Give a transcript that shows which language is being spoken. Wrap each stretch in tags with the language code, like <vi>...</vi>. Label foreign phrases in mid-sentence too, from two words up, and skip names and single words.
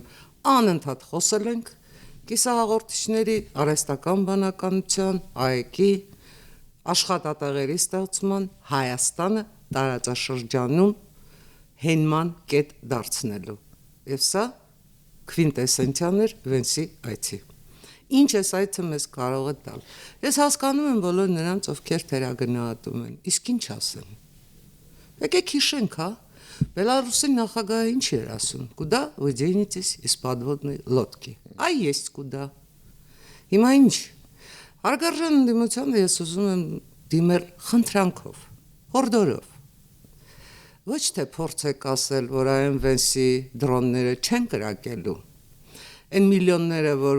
<hy>անընդհատ խոսել ենք կիսահաղորդիչների արհեստական բանականության, ԱԵԿ-ի, աշխատատեղերի ստեղծման, Հայաստանը տարածաշրջանում հենման կետ դարձնելու։ Եվ սա քվինտեսենցիան էր Վենսի այցի։ Ինչ էս այցը մեզ կարող է տալ։ Ես հասկանում եմ բոլոր նրանց, ովքեր թերագնահատում են, իսկ ինչ ասեն։ Եկեք հիշենք, հա, Բելարուսի նախագահը ինչ էր ասում.</hy> <ru>«Куда вы денетесь из подводной лодки»։</ru> <hy>Այ</hy> <ru>есть куда։</ru> <hy>Հիմա ինչ։ Հարգարժան ընդդիմությանը ես ուզում եմ դիմել խնդրանքով, հորդորով։ Ոչ թե փորձեք ասել, որ այն Վենսի դրոնները չեն կրակելու։ Այն միլիոնները, որ</hy>